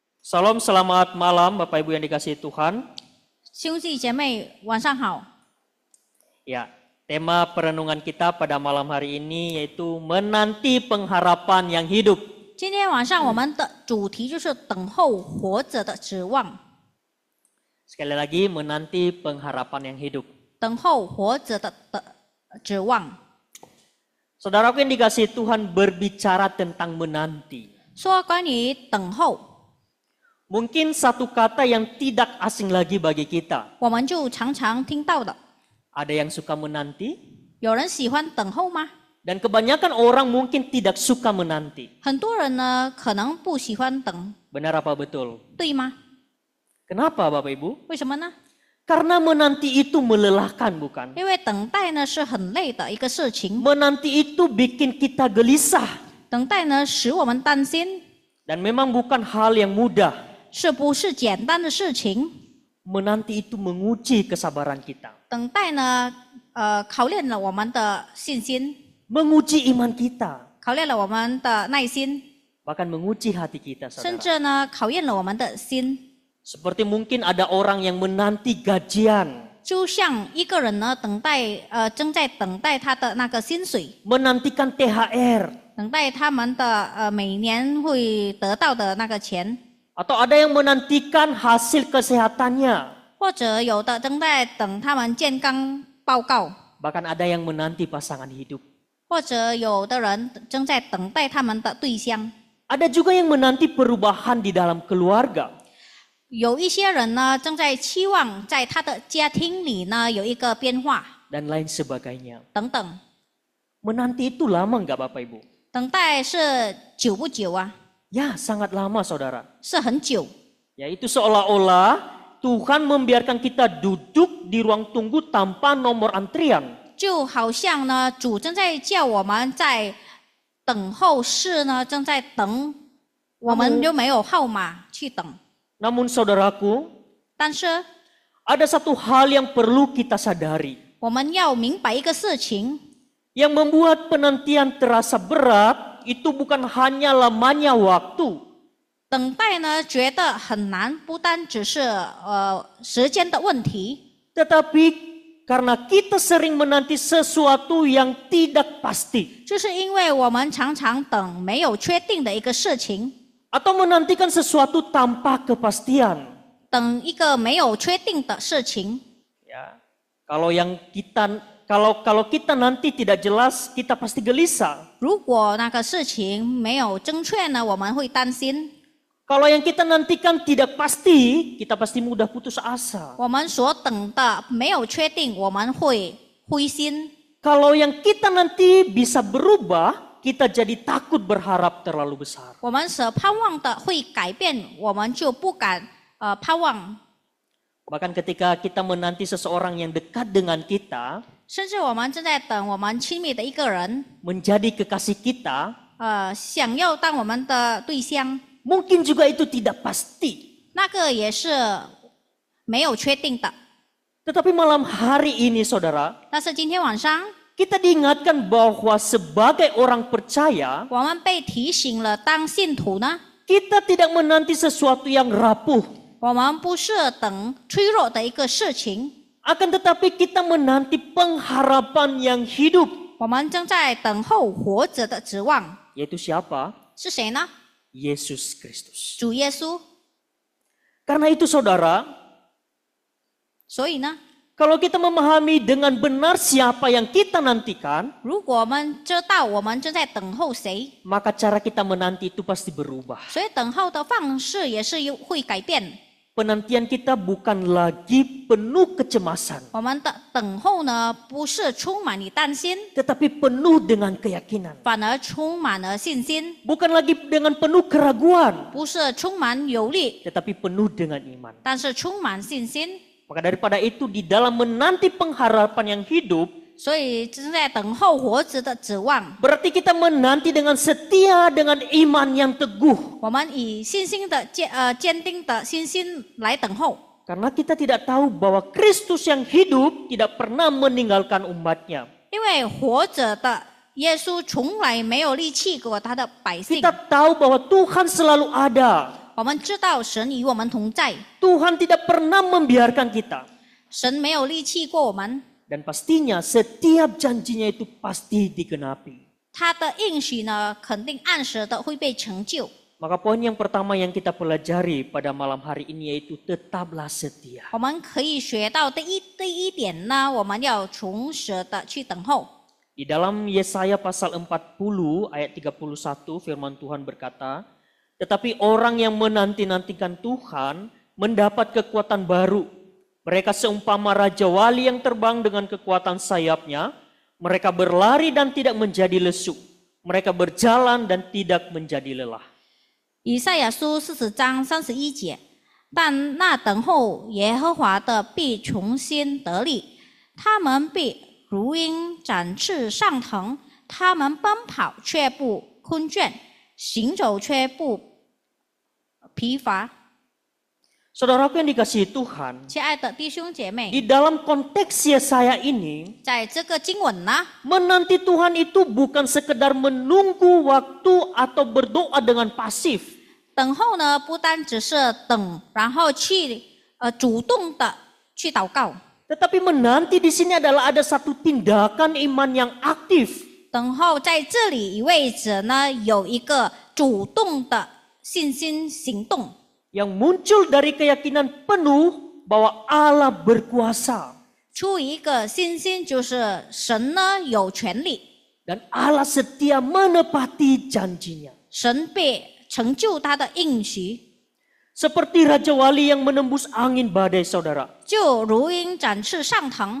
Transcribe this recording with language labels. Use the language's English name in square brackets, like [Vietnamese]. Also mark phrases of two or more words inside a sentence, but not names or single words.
[Indonesian] Salam, selamat malam Bapak Ibu yang dikasihi Tuhan. [Chinese] 兄弟姐妹晚上好。 [Indonesian] Ya, tema perenungan kita pada malam hari ini yaitu menanti pengharapan yang hidup. [Chinese] 今天晚上我们的主题就是等候活着的指望， [Indonesian] Sekali lagi, menanti pengharapan yang hidup. [Chinese] 等候活着的指望。 [Indonesian] Saudaraku yang dikasihi Tuhan, berbicara tentang menanti. [Chinese] 说关于等候， [Indonesian] Mungkin satu kata yang tidak asing lagi bagi kita. [Chinese] 我们就常常听到的。 [Indonesian] Ada yang suka menanti, [Chinese] 有人喜欢等候吗？ [Indonesian] dan kebanyakan orang mungkin tidak suka menanti. [Chinese] 很多人呢可能不喜欢等， [Indonesian] Benar apa betul? [Chinese] 对吗？ [Indonesian] Kenapa Bapak Ibu? [Chinese] 为什么呢？ [Indonesian] Karena menanti itu melelahkan, bukan? [Chinese] 因为等待呢是很累的一个事情， [Indonesian] Menanti itu bikin kita gelisah. [Chinese] 等待呢使我们担心， [Indonesian] Dan memang bukan hal yang mudah. [Chinese] 是不是简单的事情？ [Indonesian] Menanti itu menguji kesabaran kita. [Chinese] 等待呢，考验了我们的信心， [Indonesian] Menguji iman kita. [Chinese] 考验了我们的耐心， [Indonesian] Bahkan menguji hati kita, [Chinese] 甚 [Indonesian] saudara. [Chinese] 至呢考验了我们的心。 [Indonesian] Seperti mungkin ada orang yang menanti gajian. [Chinese] 就像一个人呢正在等待他的那个薪水， [Indonesian] Menantikan THR. [Chinese] 等待他们的每年会得到的那个钱， [Indonesian] Atau ada yang menantikan hasil kesehatannya. [Chinese] 或者有的正在等他们健康报告， [Indonesian] Bahkan ada yang menanti pasangan hidup. [Chinese] 或者有的人正在等待他们的对象。 [Indonesian] Ada juga yang menanti perubahan di dalam keluarga. [Chinese] 有一些人呢正在期望在他的家庭里呢有一个变化 [Indonesian] Dan lain sebagainya. [Chinese] 等等。 [Indonesian] Menanti itu lama nggak Bapak Ibu? [Chinese] 等待是久不久啊？ [Indonesian] Ya, sangat lama saudara. [Chinese] 是很久， [Indonesian] Yaitu seolah-olah Tuhan membiarkan kita duduk di ruang tunggu tanpa nomor antrian. [Chinese] 就好像呢主正在叫我们在等候室呢正在等，我们又没有号码去等。 [Indonesian] Namun saudaraku, [Chinese] 但是 [Indonesian] ada satu hal yang perlu kita sadari. [Chinese] 我们要明白一个事情， [Indonesian] Yang membuat penantian terasa berat itu bukan hanya lamanya waktu. [Chinese] 等待呢觉得很难，不单只是时间的问题， [Indonesian] Tetapi karena kita sering menanti sesuatu yang tidak pasti. [Chinese] 就是因为我们常常等没有确定的一个事情， [Indonesian] Atau menantikan sesuatu tanpa kepastian. [Chinese] 等一个没有确定的事情。 [Indonesian] Ya, kalau kita nanti tidak jelas, kita pasti gelisah. [Chinese] 如果那个事情没有正确呢，我们会担心； [Indonesian] Kalau yang kita nantikan tidak pasti, kita pasti mudah putus asa. [Chinese] 我们所等的没有确定，我们会灰心； [Indonesian] Kalau yang kita nanti bisa berubah, kita jadi takut berharap terlalu besar. [Chinese] 我们所盼望的会改变，我们就不敢盼望。 [Indonesian] Bahkan ketika kita menanti seseorang yang dekat dengan kita, [Chinese] 甚至我们正在等我们亲密的一个人， [Indonesian] menjadi kekasih kita, [Chinese] 想要当我们的对象， [Indonesian] mungkin juga itu tidak pasti. [Chinese] 那个也是没有确定的。 [Indonesian] Tetapi malam hari ini saudara, [Chinese] 但是今天晚上， [Indonesian] kita diingatkan bahwa sebagai orang percaya, [Chinese] 我们被提醒了，当信徒呢， [Indonesian] kita tidak menanti sesuatu yang rapuh. [Chinese] 我们不是等脆弱的一个事情， [Indonesian] Akan tetapi kita menanti pengharapan yang hidup. [Chinese] 我们正在等候活着的指望。 [Indonesian] Yaitu siapa? [Chinese] 是谁呢？ [Indonesian] Yesus Kristus. [Chinese] 主耶稣。 [Indonesian] Karena itu saudara, [Chinese] 所以呢， [Indonesian] kalau kita memahami dengan benar siapa yang kita nantikan, [Chinese] 如果我们知道我们正在等候谁， [Indonesian] maka cara kita menanti itu pasti berubah. [Chinese] 所以等候的方式也是会改变。 [Indonesian] Penantian kita bukan lagi penuh kecemasan, [Chinese] 我们的等候呢，不是充满你担心， [Indonesian] tetapi penuh dengan keyakinan. [Chinese] 反而充满了信心； [Indonesian] Bukan lagi dengan penuh keraguan, [Chinese] 不是充满忧虑， [Indonesian] tetapi penuh dengan iman. [Chinese] 但是充满信心。 [Indonesian] Maka daripada itu di dalam menanti pengharapan yang hidup, [Chinese] 所以正在等候活着的指望， [Indonesian] berarti kita menanti dengan setia, dengan iman yang teguh. [Chinese] 我们以信心的坚定的信心来等候。 [Indonesian] Karena kita tidak tahu bahwa Kristus yang hidup tidak pernah meninggalkan umatnya. [Chinese] 因为活着的耶稣从来没有离弃过他的百姓。 [Indonesian] Kita tahu bahwa Tuhan selalu ada. [Chinese] 我们知道神与我们同在， [Indonesian] Tuhan tidak pernah membiarkan kita. [Chinese] 神没有离弃过我们， [Indonesian] Dan pastinya setiap janjinya itu pasti digenapi. [Chinese] 他的应许呢，肯定按时的会被成就。 [Indonesian] Maka poin yang pertama yang kita pelajari pada malam hari ini yaitu tetaplah setia. [Chinese] 我们可以学到第一点呢，我们要从实的去等候。 [Indonesian] Di dalam Yesaya pasal 40 ayat 31 firman Tuhan berkata, tetapi orang yang menanti-nantikan Tuhan mendapat kekuatan baru. Mereka seumpama Raja Wali yang terbang dengan kekuatan sayapnya. Mereka berlari dan tidak menjadi lesu. Mereka berjalan dan tidak menjadi lelah. [Chinese] 以赛亚书40章31节，但那等候耶和华的必重新得力，他们必如鹰展翅上腾，他们奔跑却不困倦，行走却不疲乏。 [Indonesian] Saudaraku yang dikasihi Tuhan, [Chinese] 亲爱的弟兄姐 [Indonesian] di [Chinese] 妹， [Indonesian] dalam konteks Yesaya ini, [Chinese] 在这个经文呢， [Indonesian] menanti Tuhan itu bukan sekedar menunggu waktu atau berdoa dengan pasif. [Chinese] 等候呢不单只是等，然后去主动的去祷告。 [Indonesian] Tetapi menanti di sini adalah ada satu tindakan iman yang aktif. [Chinese] 等候在这里意味着呢有一个主动的信心行动。 [Indonesian] Yang muncul dari keyakinan penuh bahwa Allah berkuasa. [Chinese] 出于一个信心，就是神呢有权利， [Indonesian] Dan Allah setia menepati janjinya. [Chinese] 神必成就他的应许， [Indonesian] Seperti Raja Wali yang menembus angin badai, saudara. [Chinese] 就如鹰展翅上腾。